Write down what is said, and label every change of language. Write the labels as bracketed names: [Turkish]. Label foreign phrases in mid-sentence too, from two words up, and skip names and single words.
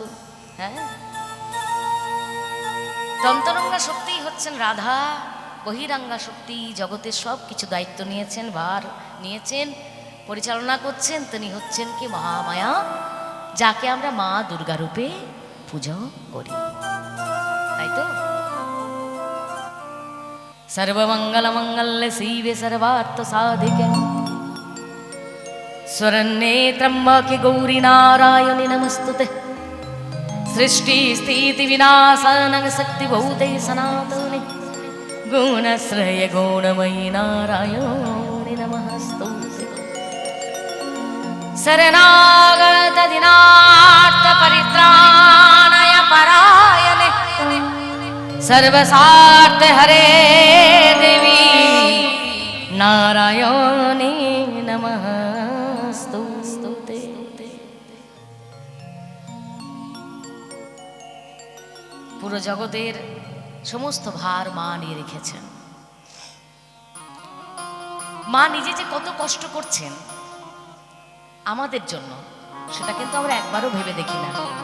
[Bangla] হ্যাঁ, অন্তরঙ্গা শক্তি হচ্ছেন রাধা, বহিরঙ্গা শক্তি জগতের সব কিছু দায়িত্ব নিয়েছেন, ভার নিয়েছেন, পরিচালনা করছেন, তিনি হচ্ছেন কি? মহামায়া, যাকে আমরা মা দুর্গা রূপে পুজো করি, তাই তো? [Sanskrit] সর্বমঙ্গল মঙ্গলে শিবে সর্বার্থ সাধিকে শরণ্যে ত্র্যম্বকে গৌরী নারায়ণী নমস্তুতে। সৃষ্টি স্থিতি বিনাশান শক্তি ভূতে সনাতনে গুণশ্রয় গুণময়ী নারায়ণী নমস্তুতে। शरणागत दिनार्थ परित्राणाय परायणे सर्वसार्थ हरे देवी नारायणे नमस्तुते। [Bangla] পুরো জগতের সমস্ত ভার মা নিয়ে রেখেছেন। মা নিজে যে কত কষ্ট করছেন আমাদের জন্য, সেটা কিন্তু আমরা একবারও ভেবে দেখি না।